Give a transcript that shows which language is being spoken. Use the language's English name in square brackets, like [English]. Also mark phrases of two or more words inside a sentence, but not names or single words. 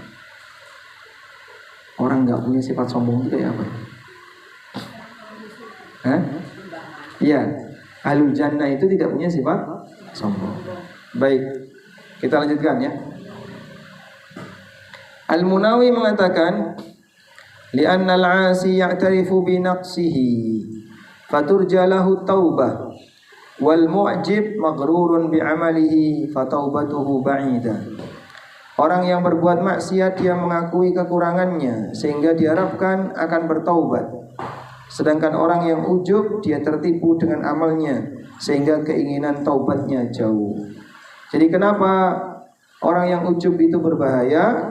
[Indonesian] Orang nggak punya sifat sombong itu kayak apa? Iya, [Arabic] أهل الجنة [Indonesian] itu tidak punya sifat sombong. Baik, kita lanjutkan ya. Al-Munawi mengatakan, [Arabic] لأن العاصي يعترف بنقصه فترجى له التوبة والمعجب مغرور بعمله فتوبته بعيدة. [Indonesian] Orang yang berbuat maksiat dia mengakui kekurangannya sehingga diharapkan akan bertaubat. Sedangkan orang yang ujub dia tertipu dengan amalnya sehingga keinginan taubatnya jauh. Jadi kenapa orang yang ujub itu berbahaya?